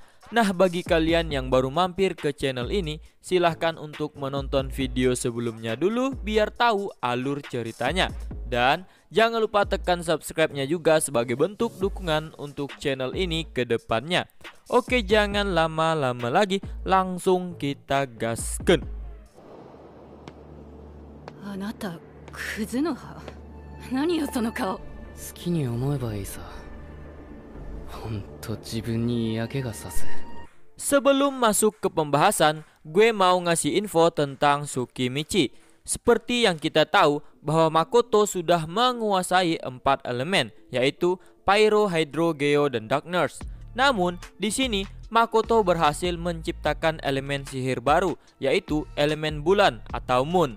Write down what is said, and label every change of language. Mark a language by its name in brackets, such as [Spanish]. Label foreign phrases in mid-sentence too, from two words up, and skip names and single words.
[Indonesian] Nah, bagi kalian yang baru mampir ke channel ini, silahkan untuk menonton video sebelumnya dulu biar tahu alur ceritanya. Dan jangan lupa tekan [English] subscribe-nya [Indonesian] juga sebagai bentuk dukungan untuk channel ini ke depannya. Oke, jangan lama-lama lagi, langsung kita gasken. [Japanese] あなた、葛の葉. 何よその顔? 好きに思えばいいさ。ほんと自分に嫌気がさす。 [Indonesian] Sebelum masuk ke pembahasan, gue mau ngasih info tentang Tsukimichi. Seperti yang kita tahu bahwa Makoto sudah menguasai 4 elemen, yaitu Pyro, Hydro, Geo, dan Darkness. Namun, di sini Makoto berhasil menciptakan elemen sihir baru, yaitu elemen bulan atau Moon.